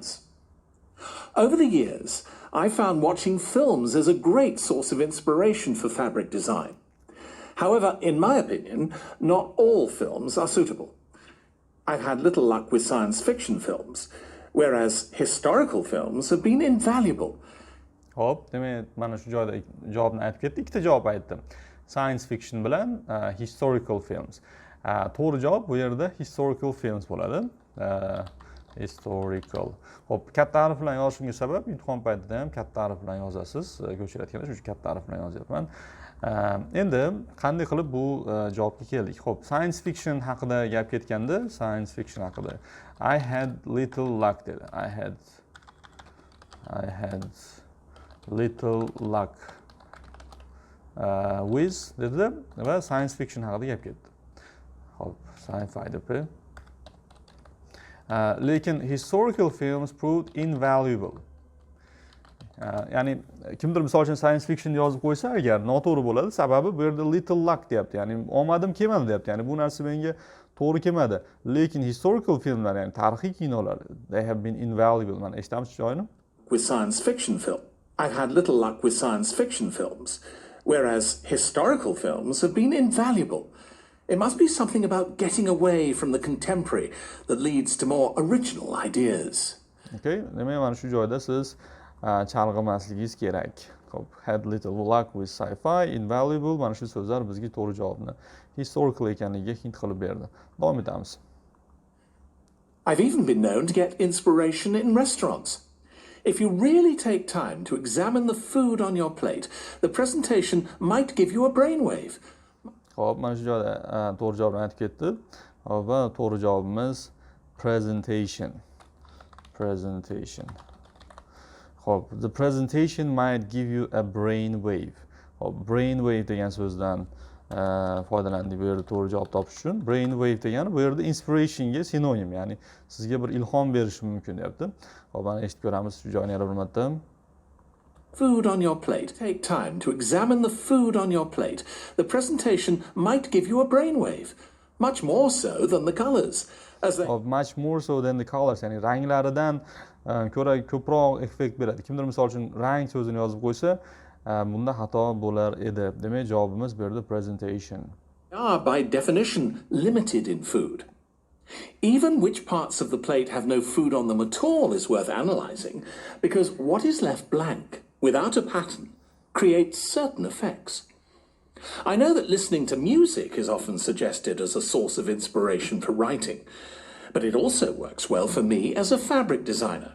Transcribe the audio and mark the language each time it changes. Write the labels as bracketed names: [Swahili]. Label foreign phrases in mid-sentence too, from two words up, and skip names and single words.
[English] Over the years, I found watching films as a great source of inspiration for fabric design. However, in my opinion, not all films are suitable. I've had little luck with science fiction films, whereas historical films have been invaluable. [Uzbek] Hop, demak, mana shu joyda javobni aytib ketdi. Ikkita javob aytdim. [English] Science fiction [Uzbek] bilan [English] historical films. [Uzbek] To'g'ri javob bu yerda [English] historical films [Uzbek] bo'ladi. [English] Historical. [Uzbek] Hop, katta harf bilan yozishimga sabab imtihon paytida ham katta harf bilan yozasiz. Ko'chirayotganda shuning uchun katta harf bilan yozyapman. Endi qanday qilib bu javobga keldik? Xo'p, [English] science fiction [Uzbek] haqida gap ketganda, [English] science fiction [Uzbek] haqida [English] I had little luck [Uzbek] dedi. [English] I had little luck with [Uzbek] dedi va [English] science fiction [Uzbek] haqida gap ketdi. Xo'p, sci-fi deb. [English] Lekin historical films proved invaluable. [Uzbek] Ya'ni kimdir misol uchun [English] science fiction [Uzbek] yozib qo'ysa agar noto'g'ri bo'ladi. Sababi bu yerda [English] little luck [Uzbek] deyapti. Ya'ni omadim kelmadi deyapti. Ya'ni bu narsa menga to'g'ri kelmadi. Lekin historical filmlar, ya'ni tarixiy kinolar, [English] they have been invaluable. [Uzbek] Mana eshitamiz joyini. [English] With science fiction film, I've had little luck with science fiction films, whereas historical films have been invaluable. It must be something about getting away from the contemporary that leads to more original ideas. [Uzbek] Okay, demak mana shu joyda siz chalg'imasligingiz kerak. Xo'p, [English] had little luck with sci-fi, invaluable, [Uzbek] mana shu so'zlar bizga to'g'ri javobni historical ekanligiga hint qilib berdi. Davom etamiz. [English] I've even been known to get inspiration in restaurants. If you really take time to examine the food on your plate, the presentation might give you a brainwave. [Uzbek] Xo'p, mana shu joyda to'g'ri javobni aytib ketdi. Va to'g'ri javobimiz presentation. Xo'p, [English] the presentation might give you a brainwave. [Uzbek] Xo'p, brainwave degan so'zdan foydalandik bu yerda to'g'ri javob topish uchun. Brainwave degani bu yerda inspirationga sinonim, ya'ni sizga bir ilhom berishi mumkin deyapti. Xo'p, mana eshitib ko'ramiz shu joyni yana bir marta. [English] Food on your plate. Take time to examine the food on your plate. The presentation might give you a brainwave, much more so than the colors. Much more so than the colors, [Uzbek] ya'ni ranglaridan ko'ra ko'proq effekt beradi. Kimdir misol uchun rang so'zini yozib qo'ysa, bunda xato bo'lar edi. Demak, javobimiz bu yerda presentation. [English] Are by definition limited in food. Even which parts of the plate have no food on them at all is worth analyzing, because what is left blank, without a pattern, creates certain effects. I know that listening to music is often suggested as a source of inspiration for writing, but it also works well for me as a fabric designer.